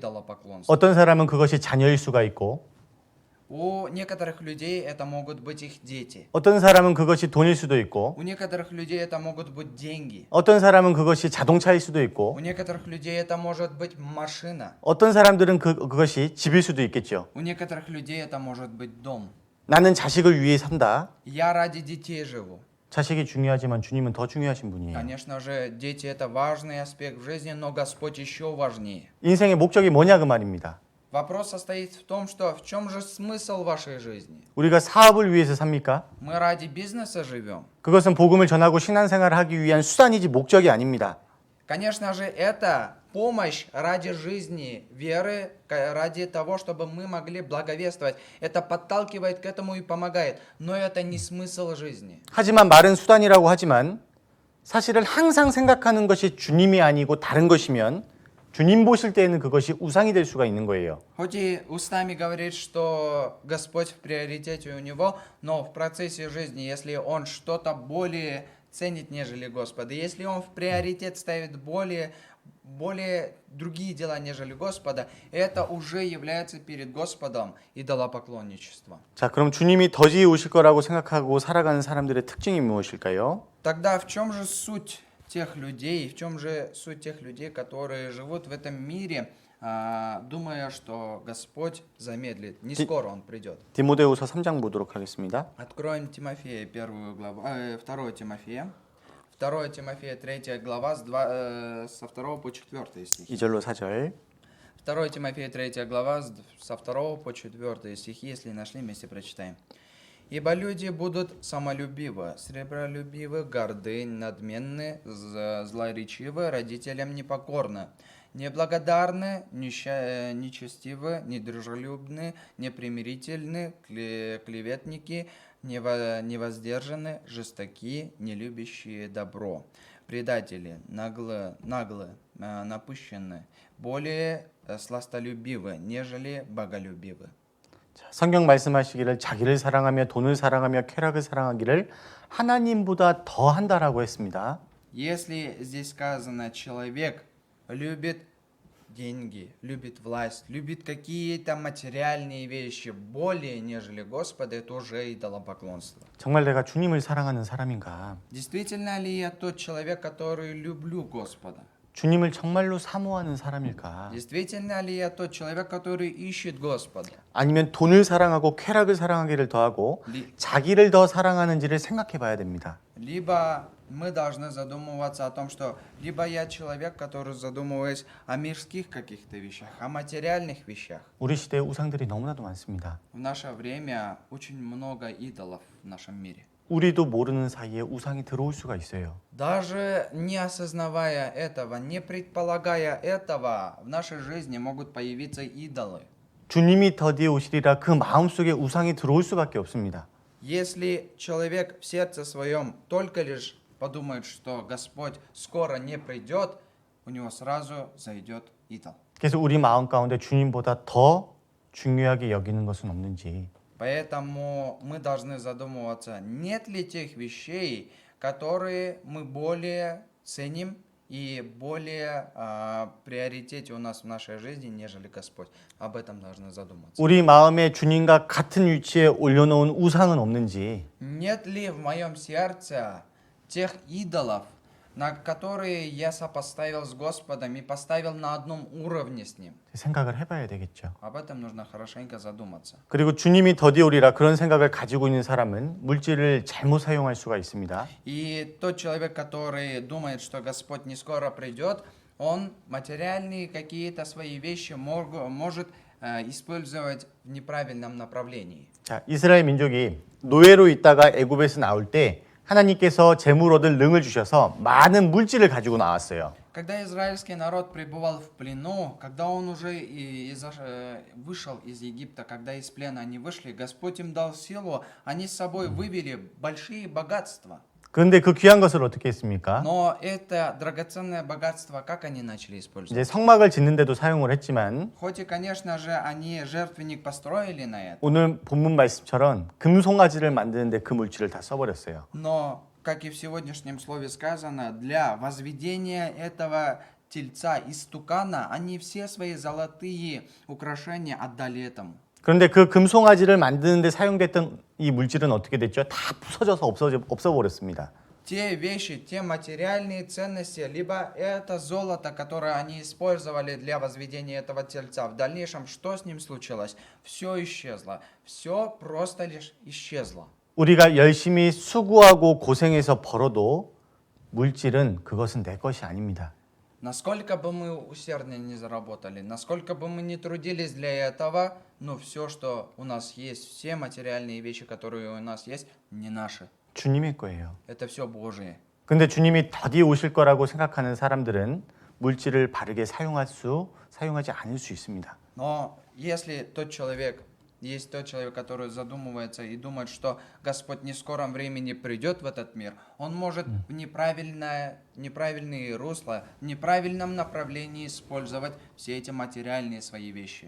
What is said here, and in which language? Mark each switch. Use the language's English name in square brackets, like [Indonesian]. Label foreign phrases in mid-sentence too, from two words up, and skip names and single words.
[Korean] 어떤 사람은 그것이 자녀일 수가 있고 [Russian] У некоторых людей это могут быть их дети. [Korean] 어떤 사람은 그것이 돈일 수도 있고, [Russian] У некоторых людей это могут быть деньги. [Korean] 어떤 사람은 그것이 자동차일 수도 [Russian] У [Korean] 있고, [Russian] некоторых людей это может быть машина. [Korean] 어떤 사람들은 그것이 집일 수도 있겠죠. [Russian] У некоторых людей это может быть дом. [Korean] 나는 자식을 위해 산다. [Russian] Я ради детей живу. [Korean] 자식이 중요하지만 주님은 더 중요하신 분이에요. [Russian] Конечно же, дети это важный аспект в жизни, но Господь еще важнее. [Korean] 인생의 목적이 뭐냐 그 말입니다. [Russian] Вопрос состоит в том, что в чем же смысл вашей жизни? [Korean] 우리가 사업을 위해서 삽니까? [Russian] Мы ради бизнеса живем. [Korean] 그것은 복음을 전하고 신앙생활을 하기 위한 수단이지 목적이 아닙니다. [Russian] Конечно же, это помощь ради жизни, веры, ради того, чтобы мы могли благовествовать. Это подталкивает к этому и помогает. Но это не смысл жизни. [Korean] 하지만 말은 수단이라고 하지만 사실은 항상 생각하는 것이 주님이 아니고 다른 것이면 주님 보실 때에는 그것이 우상이 될 수가 있는 거예요. [Russian] Хоть и устами говорит, что Господь в приоритете у него, но в процессе жизни, если он что-то более ценит, нежели Господа, если он в приоритет ставит более другие дела, нежели Господа, это уже является перед Господом идолопоклонничество. [Korean] 자, 그럼 주님이 더디에 오실 거라고 생각하고 살아가는 사람들의 특징이 무엇일까요? [Russian] Тогда в чем же суть тех людей, в чем же суть тех людей, которые живут в этом мире, думая, что Господь замедлит, не скоро Он придет? [Korean] 디모데후서 3장 보도록 하겠습니다. [Russian] Откроем Тимофея, 2 Тимофея. 2 Тимофея, 3 глава, со 2 по 4 стих. [Korean] 2절로 4절. [Russian] 2 Тимофея, 3 глава, со 2 по 4 стихи, если нашли, вместе прочитаем. «Ибо люди будут самолюбивы, сребролюбивы, горды, надменны, злоречивы, родителям непокорны, неблагодарны, нечестивы, недружелюбны, непримирительны, клеветники, невоздержаны, жестоки, не любящие добро, предатели, наглы, напыщенны, более сластолюбивы, нежели боголюбивы». [Korean] 자, 성경 말씀하시기를 자기를 사랑하며 돈을 사랑하며 쾌락을 사랑하기를 하나님보다 더 한다라고 했습니다. [Russian] Если здесь сказано, человек любит деньги, любит власть, любит какие-то материальные вещи более, нежели Господа, это уже идолопоклонство. [Korean] 정말 내가 주님을 사랑하는 사람인가? [Russian] Действительно ли я тот человек, который люблю Господа? [Korean] 주님을 정말로 사모하는 사람일까? [Russian] Действительно ли я тот человек, который ищет Господа? [Korean] 아니면 돈을 사랑하고 쾌락을 사랑하기를 더하고 자기를 더 사랑하는지를 생각해 봐야 됩니다. [Russian] Либо мы должны задумываться о том, что либо я человек, который задумывается о мирских каких-то вещах, о материальных вещах. [Korean] 우리 시대에 우상들이 너무나도 많습니다. [Russian] В наше время очень много идолов в нашем мире. [Korean] 우리도 모르는 사이에 우상이 들어올 수가 있어요. [Russian] Даже не осознавая этого, не предполагая этого, в нашей жизни могут появиться идолы. [Korean] 주님이 더디에 오시리라 그 마음속에 우상이 들어올 수밖에 없습니다. [Russian] Если человек в сердце своем только лишь подумает, что Господь скоро не придет, у него сразу зайдет идол. [Korean] 그래서 우리 마음 가운데 주님보다 더 중요하게 여기는 것은 없는지 [Russian] Поэтому мы должны задумываться, нет ли тех вещей, которые мы более ценим и более приоритете у нас в нашей жизни, нежели Господь. Об этом должны задуматься. [Korean] 우리 마음에 주님과 같은 위치에 올려놓은 우상은 없는지 [Russian] Нет ли в моем сердце тех идолов, на которые я сопоставил с Господом и поставил на одном уровне с Ним? [Korean] 생각을 해봐야 되겠죠. [Russian] Об этом нужно хорошенько задуматься. [Korean] 그리고 주님이 더디에 오리라 그런 생각을 가지고 있는 사람은 물질을 잘못 사용할 수가 있습니다. [Russian] И тот человек, который думает, что Господь не скоро придет, он материальные какие-то свои вещи может использовать в неправильном направлении. [Korean] 자, 이스라엘 민족이 노예로 있다가 애굽에서 나올 때 하나님께서 재물 얻을 능을 주셔서 많은 물질을 가지고 나왔어요. [Russian] Когда израильский народ пребывал в плену, когда он уже вышел из Египта, когда из плена они вышли, Господь им дал силу, они с собой вывели большие богатства. [Korean] 그런데 그 귀한 것을 어떻게 했습니까? [Russian] Но это драгоценное богатство, как они начали использовать? [Korean] 이제 성막을 짓는데도 사용을 했지만 [Russian] Хоть и, конечно же, они жертвенник построили на это, [Korean] 오늘 본문 말씀처럼 금송아지를 만드는데 그 물질을 다 써버렸어요. [Russian] но, как и в сегодняшнем слове сказано, для возведения этого тельца из тукана они все свои золотые украшения отдали этому. [Korean] 그런데 그 금송아지를 만드는데 사용됐던 이 물질은 어떻게 됐죠? 다 부서져서 없어버렸습니다. [Russian] Те вещи, те материальные ценности, либо это золото, которое они использовали для возведения этого тельца, в дальнейшем что с ним случилось? Все исчезло. Все просто лишь исчезло. [Korean] 우리가 열심히 수고하고 고생해서 벌어도 물질은 그것은 내 것이 아닙니다. [Russian] Насколько бы мы усердно не заработали, насколько бы мы не трудились для этого, но все, что у нас есть, все материальные вещи, которые у нас есть, не наши. [Korean] 주님의 거예요. [Russian] Это все Божие. [Korean] 근데 주님이 더디 오실 거라고 생각하는 사람들은 물질을 바르게 사용하지 않을 수 있습니다. [Russian] Но если есть тот человек, который задумывается и думает, что Господь не в скором времени придет в этот мир, он может в неправильные русла, в неправильном направлении использовать все эти материальные свои вещи.